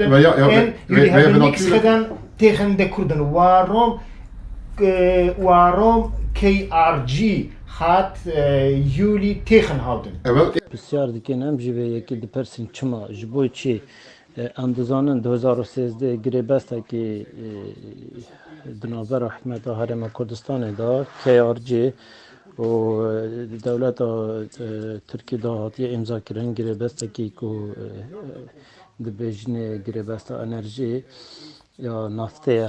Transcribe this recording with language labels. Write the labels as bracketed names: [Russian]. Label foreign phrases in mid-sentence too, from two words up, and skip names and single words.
[Dutch] En jullie hebben niks gedaan tegen de Koerden. Waarom KRG gaat jullie tegenhouden? [Kurdish] Pisyar dikin em jî vê yekî dipersin çima ji bo çi em dizanin 2013 girêbestekî di navbera hikûmeta Herêma Kurdistanê da KRG û dewleta Tirkiye da hatiye imzakirin girêbestekî ku dibêjîne girêbesta enerjî ya naftê ye